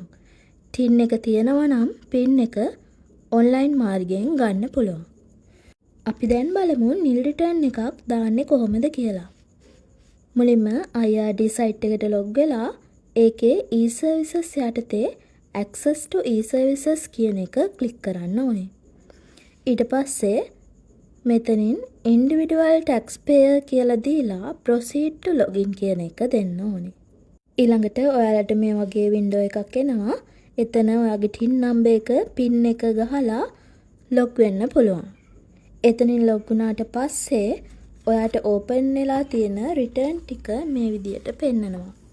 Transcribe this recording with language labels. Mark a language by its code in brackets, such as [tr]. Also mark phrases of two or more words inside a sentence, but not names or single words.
[si] ටින් එක තියෙනවා නම් පින් එක ඔන්ලයින් මාර්ගයෙන් ගන්න පුළුවන්. අපි දැන් බලමු [en] nil return [si] එකක් දාන්නේ කොහොමද කියලා. මුලින්ම IRD සයිට් එකට ලොග් වෙලා ඒකේ e-services යටතේ [en] access to e-services [si] කියන එක ක්ලික් කරන්න ඕනේ. ඊට පස්සේ මෙතනින් [en] individual taxpayer [si] කියලා දීලා [en] proceed to login [si] කියන එක දෙන්න ඕනේ. ඊළඟට ඔයාලට මේ වගේ window එකක් එනවා. එතන ඔයාගේ [en] TIN number [si] එක PIN එක ගහලා log වෙන්න පුළුවන්. එතනින් log වුණාට පස්සේ ඔයාට open වෙලා තියෙන return ටික මේ විදියට පෙන්නනවා.